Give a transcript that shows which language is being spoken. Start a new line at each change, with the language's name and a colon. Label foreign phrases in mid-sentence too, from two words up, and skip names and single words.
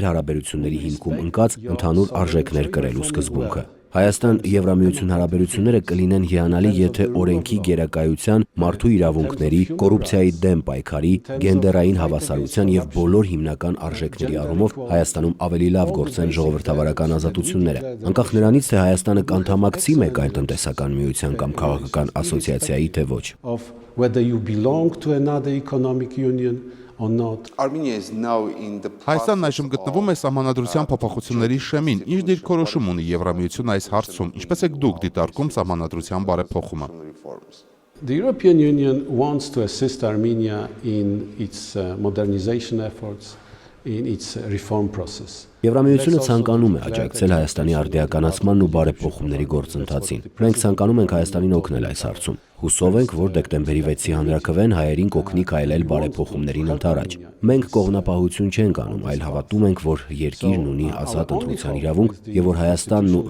Armenian: հարաբերությունների հիմքում ընկած ընդհանուր արժեքներ կրելու սկզբունքը։ Հայաստան-Եվրամիություն հարաբերությունները կլինեն հիանալի, եթե օրենքի գերակայության, մարդու իրավունքների, կոռուպցիայի դեմ պայքարի, գենդերային հավասարության եւ բոլոր հիմնական արժեքների առումով Հայաստանում ավելի լավ գործեն ժողովրդավարական ազատությունները, անկախ նրանից, թե Հայաստանը կանդամակցի մեկ այլ տնտեսական միության կամ քաղաքական ասոցիացիայի, թե ոչ։
English: Whether you belong to another economic union or not. Armenia is now in the
Armenian: Հայաստանն այժմ գտնվում է սահմանադրության փոփոխությունների շեմին, ինչ դիրքորոշում ունի Եվրամիությունը այս հարցում, ինչպես եք դուք դիտարկում սահմանադրության բարեփոխումը։
English: reforms. The European Union wants to assist Armenia in its modernization efforts, in its reform process.
Armenian: Եվրամիությունը ցանկանում է աջակցել Հայաստանի արդիականացմանն ու բարեփոխումների գործընթացին։ Մենք ցանկանում ենք Հայաստանին օգնել այս հարցում։ Հուսով ենք, որ դեկտեմբերի 6-ի հանրաքվեն հայերին կօգնի քայլել բարեփոխումներին ընդառաջ։ Մենք կողմնապահություն չենք անում, այլ հավատում ենք, որ երկիրն ունի ազատ ընտրության իրավունք եւ որ Հայաստանն ու